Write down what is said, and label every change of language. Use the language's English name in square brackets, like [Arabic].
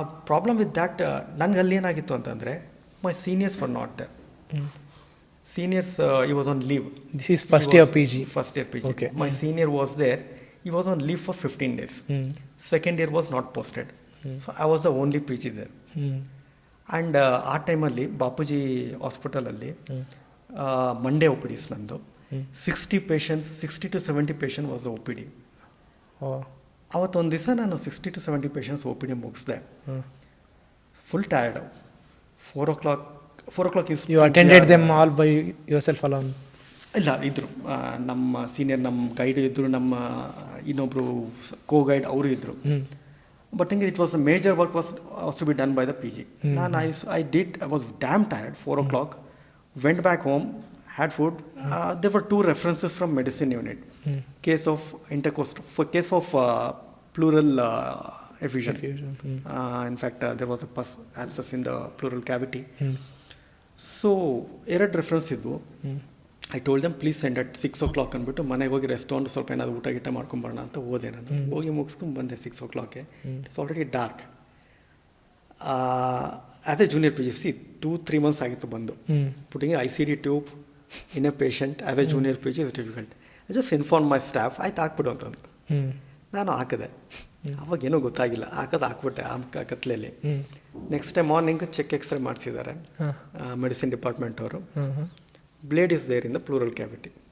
[English] Problem with that, [Kannada] ನನಗೆ ಅಲ್ಲಿ ಏನಾಗಿತ್ತು ಅಂತಂದರೆ, [English] my seniors were not there. Seniors, he was on leave. This is first year PG. First year PG. Okay. My senior was there. He was on leave for 15 days. Second year was not posted. So I was the only PG there. [Kannada] And ಆ ಟೈಮಲ್ಲಿ ಬಾಪೂಜಿ ಹಾಸ್ಪಿಟಲಲ್ಲಿ Monday O P ಡಿಸ್ ನಂದು 60 to 70 patient was O P D. ಅವತ್ತೊಂದು ದಿವಸ ನಾನು 60 to 70 patients O P D ಮುಗಿಸ್ದೆ. [English] Full tired. 4 o'clock You attended them all by yourself alone? [Kannada] ಇಲ್ಲ, ಇದ್ದರು ನಮ್ಮ senior, ನಮ್ಮ ಗೈಡ್ ಇದ್ದರು, ನಮ್ಮ ಇನ್ನೊಬ್ಬರು ಕೋ ಗೈಡ್ ಅವರು ಇದ್ದರು. [English] But I think it was a major work was to be done by the PG. I was damn tired. 4 o'clock, went back home, had food. There were 2 references from medicine unit. Case of intercostal, for case of pleural effusion. In fact, there was a pus abscess in the pleural cavity. [Kannada] So, ಎರಡು reference ಇದ್ವು. [English] I told them please send at 6 o'clock [Kannada] ಅಂದ್ಬಿಟ್ಟು ಮನೆಗೆ ಹೋಗಿ rest ತೊಗೊಂಡು ಸ್ವಲ್ಪ ಏನಾದ್ರು ಊಟ ಗಿಟ ಮಾಡ್ಕೊಂಬರೋಣ ಅಂತ ಹೋದೆ. ನಾನು ಹೋಗಿ ಮುಗಿಸ್ಕೊಂಡು ಬಂದೆ 6 o'clock. [English] It's already dark. As a junior P G, 2-3 months [Kannada] ಆಗಿತ್ತು ಬಂದು. [English] Putting ICD tube in a patient as a junior P G is difficult. I just inform my staff, [Kannada] ಆಯ್ತು ಹಾಕ್ಬಿಡು ಅಂತಂದ್ರು. ನಾನು ಹಾಕಿದೆ. ಅವಾಗೇನೋ ಗೊತ್ತಾಗಿಲ್ಲ, ಹಾಕ್ಬಿಟ್ಟೆ ಆ ಕತ್ಲೆಯಲ್ಲಿ. [English] next day morning [Kannada] check x ray ಮಾಡಿಸಿದ್ದಾರೆ medicine department ಅವರು. [English] Blade is there in the pleural cavity.